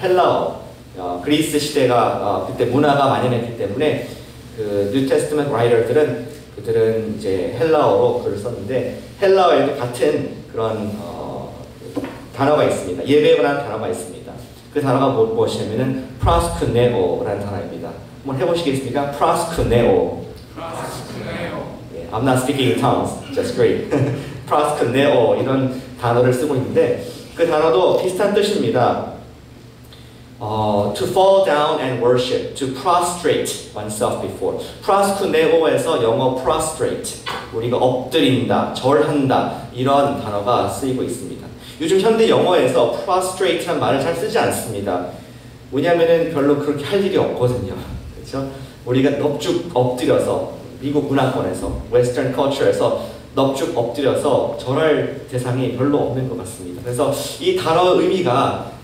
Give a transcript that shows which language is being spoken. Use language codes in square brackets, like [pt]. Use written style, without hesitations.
[ko] 헬라어, 그리스 시대가 그때 문화가 만연했기 때문에 그 뉴테스트먼트 라이터들은 그들은 이제 헬라어로 글을 썼는데, 헬라어에도 같은 그런 단어가 있습니다. 예배에 관한 단어가 있습니다. 그 단어가 무엇이냐면은 프라스크네오라는 단어입니다. 한번 해보시겠습니까? 프라스크네오. [en] I'm not speaking in tongues, just great. [ko] 프라스크네오, 이런 단어를 쓰고 있는데 그 단어도 비슷한 뜻입니다. [en] To fall down and worship, to prostrate oneself before. [ko] 프라스크네오에서 영어 prostrate, 우리가 엎드린다, 절한다, 이런 단어가 쓰이고 있습니다. 요즘 현대 영어에서 prostrate란 말을 잘 쓰지 않습니다. 왜냐하면 별로 그렇게 할 일이 없거든요. 그렇죠? 우리가 넙죽 엎드려서, 미국 문화권에서, 웨스턴 컬처에서 넙죽 엎드려서 절할 대상이 별로 없는 것 같습니다. 그래서 이 단어의 의미가